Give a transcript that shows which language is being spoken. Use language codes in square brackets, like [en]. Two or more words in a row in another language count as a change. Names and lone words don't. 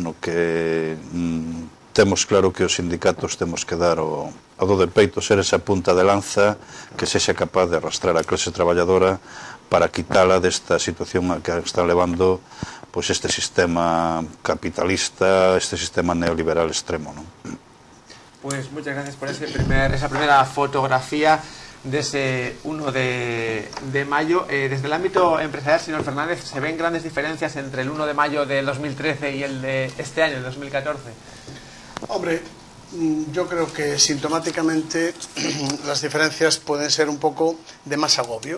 [gl] No que temos claro que os sindicatos temos que dar o do de peito, ser esa punta de lanza que sexa capaz de arrastrar a clase traballadora para quitala desta situación a que está levando pois este sistema capitalista, este sistema neoliberal extremo, non? [es] Pues muchas gracias por esa primera fotografía de ese 1 de mayo. Desde el ámbito empresarial, señor Fernández, ¿se ven grandes diferencias entre el 1 de mayo del 2013 y el de este año, el 2014? Hombre, yo creo que sintomáticamente las diferencias pueden ser un poco de más agobio.